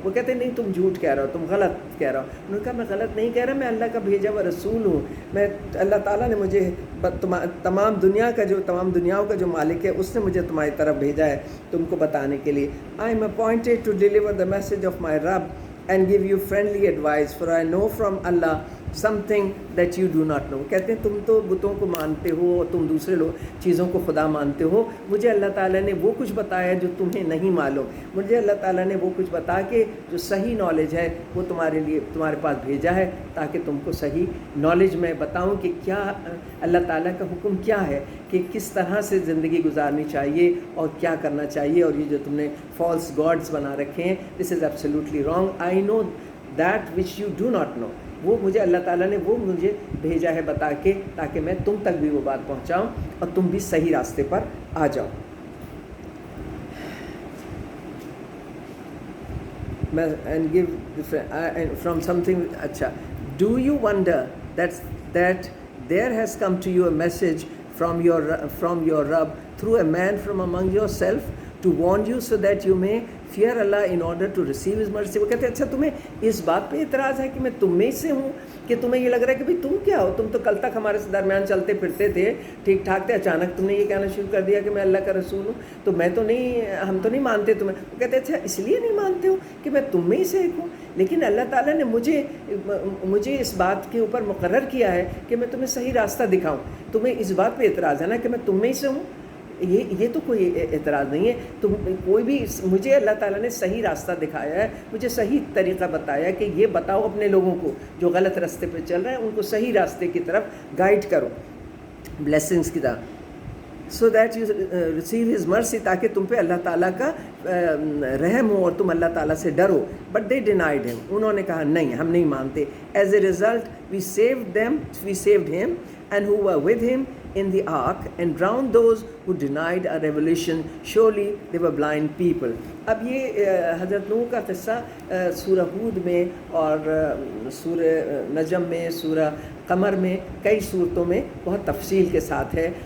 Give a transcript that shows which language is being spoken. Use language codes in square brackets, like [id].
[hi] वो कहते नहीं तुम झूठ कह रहे हो, तुम गलत कह रहे हो। उन्होंने कहा मैं गलत नहीं कह रहा, मैं अल्लाह का भेजा हुआ रसूल हूँ। मैं अल्लाह ताला ने मुझे तमाम दुनियाओं का जो मालिक है उसने मुझे तुम्हारी तरफ भेजा है तुमको बताने के लिए। [en] I am appointed to deliver the message of my रब and give you friendly advice, for I know from Allah something that you do not know. [hi] कहते हैं तुम तो बुतों को मानते हो और तुम दूसरे लोग चीज़ों को खुदा मानते हो, मुझे अल्लाह ताला ने वो कुछ बताया जो तुम्हें नहीं मालूम। मुझे अल्लाह ताला ने वो कुछ बता के जो सही नॉलेज है वो तुम्हारे पास भेजा है, ताकि तुमको सही नॉलेज मैं बताऊं कि क्या अल्लाह ताला का हुक्म क्या है, कि किस तरह से ज़िंदगी गुजारनी चाहिए और क्या करना चाहिए। और ये जो तुमने फॉल्स गॉड्स बना रखे हैं, [en] This is absolutely wrong. I know that which you do not know. [hi] वो मुझे अल्लाह ताला ने वो मुझे भेजा है बता के, ताकि मैं तुम तक भी वो बात पहुंचाऊं और तुम भी सही रास्ते पर आ जाओ। [en] and give from something अच्छा, do you wonder that there has come to you a message from your Rabb through a man from among yourself to warn you so that you may fear Allah in order to receive His mercy। [hi] वो कहते हैं अच्छा तुम्हें इस बात पे इतराज़ है कि मैं तुम में से हूँ, कि तुम्हें ये लग रहा है कि भाई तुम क्या हो, तुम तो कल तक हमारे दरमियान चलते फिरते थे, ठीक ठाक थे, अचानक तुमने ये कहना शुरू कर दिया कि मैं अल्लाह का रसूल हूँ, तो हम तो नहीं मानते तुम्हें। वो कहते हैं अच्छा इसलिए नहीं मानते हो कि मैं तुम में ही से एक हूँ, लेकिन अल्लाह ताला ने मुझे इस बात के ऊपर मुकर्रर किया है कि मैं तुम्हें सही रास्ता दिखाऊँ। तुम्हें इस बात पर इतराज़ है ना कि मैं तुम में ही से हूँ, ये तो कोई एतराज़ नहीं है। तुम कोई भी, मुझे अल्लाह ताला ने सही रास्ता दिखाया है, मुझे सही तरीक़ा बताया कि ये बताओ अपने लोगों को जो गलत रास्ते पे चल रहे हैं, उनको सही रास्ते की तरफ गाइड करो, ब्लेसिंग्स की तरफ, [en] so that you receive his mercy, [hi] ताकि तुम पे अल्लाह ताला का रहम हो और तुम अल्लाह ताला से डरो। [en] but they denied him, [hi] उन्होंने कहा नहीं हम नहीं मानते। [en] As a result we saved him and who were with him in the ark and drowned those who denied our revelation. Surely they were blind people. [hi] अब ये हज़रत नूह का क़िस्सा सूरह हूद में और सूरह नजम में, सूरह कमर में, कई सूरतों में बहुत तफसील के साथ है।